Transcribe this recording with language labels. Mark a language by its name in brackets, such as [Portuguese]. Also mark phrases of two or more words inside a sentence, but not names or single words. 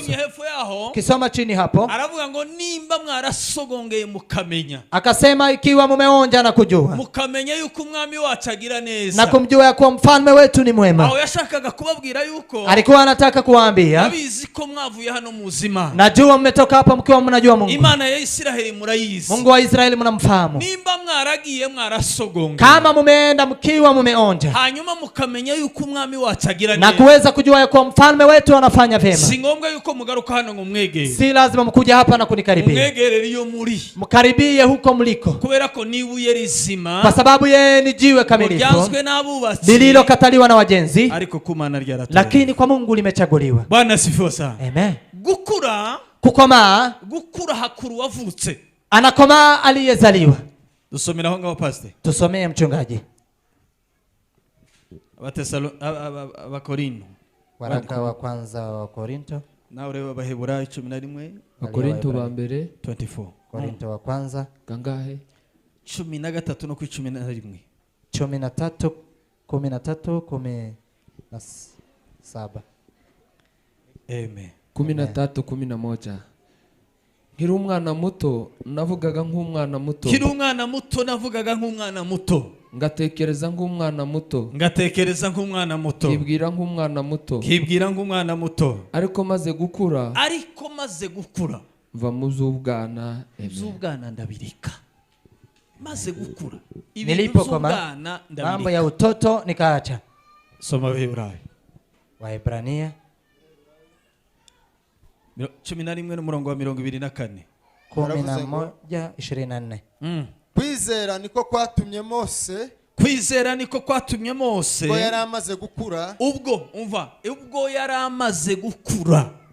[Kinyarwanda] Usomye hepfo yaho [Swahili] Kisoma chini hapo [Kinyarwanda] aravuga ngo nimba mwarasogongeye mukamenya, [Swahili] akasema, ikiwa mumeonja na kujua [Kinyarwanda] mukamenya yuko umwami wacu agira neza, [Swahili] na kumjua ya kuwa mfalme wetu ni mwema. [Kinyarwanda] aho yashakaga kubabwira yuko [Swahili] Alikuwa anataka kuwaambia, [Kinyarwanda] abizi ko mwavuye hano muzima, [Swahili] najua mmetoka hapa mkiwa mnajua Mungu. [Kinyarwanda] Imana ya Israeli murayizi, [Swahili] Mungu wa Israeli mnamfahamu. [Kinyarwanda] nimba mwaragiye mwarasogongeye, [Swahili] Kama mumeenda mkiwa mumeonja [Kinyarwanda] hanyuma mukamenya yuko umwami wacu agira na neza, [Swahili] kuweza kujua ya kuwa mfalme wetu anafanya vyema, [Kinyarwanda] si ngombwa yuko mugaruka hano ngo mwegere, [Swahili] si lazima mkuja hapa na kunikaribia. [Kinyarwanda] umwegerere iyo muri, [Swahili] Mkaribie huko mliko, [Kinyarwanda] kubera ko nibuye rizima [Swahili] kwa sababu yeye ni jiwe kamilifu [Kinyarwanda] ryanzwe n'abubatsi [Swahili] lililokataliwa na wajenzi, [Kinyarwanda] ariko ku Mana ryaratowe. [Swahili] lakini kwa Mungu limechaguliwa. Bwana asifiwe sana. Amen. [Kinyarwanda] Gukura [Swahili] Kukomaa, [Kinyarwanda] hakuru wavutse. [Swahili] anakomaa aliyezaliwa. [Kinyarwanda] Dusomera aho ngaho pastor. [Swahili] Tusomee mchungaji. [Kinyarwanda] Abakorinto. [Swahili] Waraka wa kwanza wa Korinto. [Kinyarwanda] Nawe reba Abaheburayo 11 Akorinto ba mbere 24. [Swahili] Korinto wa kwanza [Kinyarwanda] kangahe 13 no ku 11. 13 13 17. Amen. 13:11 Nkiri umwana muto navugaga nk'umwana muto, Nkiri umwana muto navugaga nk'umwana muto, ngatekereza nk'umwana muto, ngatekereza nk'umwana muto, nkibwira nk'umwana muto, nkibwira nk'umwana muto, ariko maze gukura mva mu z'ubwana. z'ubwana ndabirika. Maze gukura [Swahili] Nilipokoma mambo ya utoto nikaacha. [Kinyarwanda] Soma Abaheburayo [Swahili] Waebrania [Kinyarwanda] 11 n'umurongo wa 24. 11:24. Kwizera niko kwatumye Mose, Kwizera niko kwatumye Mose ubwo yari amaze gukura, ubwo yari amaze gukura,